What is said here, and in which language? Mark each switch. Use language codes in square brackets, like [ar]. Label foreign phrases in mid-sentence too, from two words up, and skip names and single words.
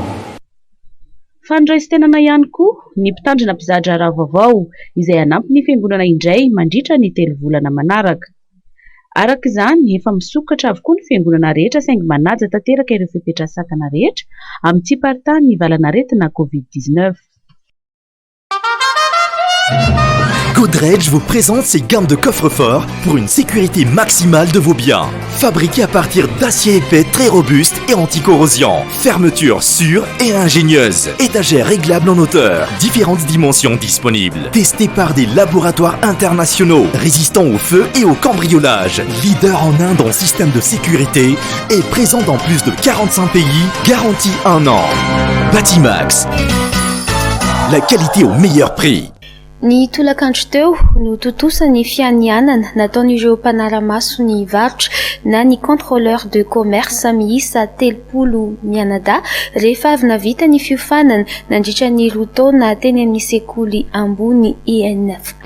[mg] Fandraisan-tenana ihany koa ny mpitandrina mpizadra ra vaovao izay anampy ny fiangonana indray mandritra ny 3 volana manaraka. Araka izany efa misokatra avokoa ny fiangonana rehetra saingy manaja tanteraka ireo fipetrasakana rehetra amin'ny tsy paritahan'ny ny valanaretina Covid-19. [fr] Godrej vous présente ses gammes de coffres-forts pour une sécurité maximale de vos biens. Fabriqués à partir d'acier épais très robuste et anti-corrosion. Fermeture sûre et ingénieuse. Étagères réglables en hauteur. Différentes dimensions disponibles. Testés par des laboratoires internationaux. Résistants au feu et au cambriolage. Leader en Inde en système de sécurité. Et présent dans plus de 45 pays. Garantie 1 an. Batimax. La qualité au meilleur prix. [mg] Ny tolakandro teo no totosany fianianana nataon'ireo mpanara-maso ny varotra na ny [fr] contrôleur de commerce [mg] miisa 3 mianada rehefa avy navita ny fiofanana nandritra ny 2 taona teny amin'ny sekoly ambony INFA.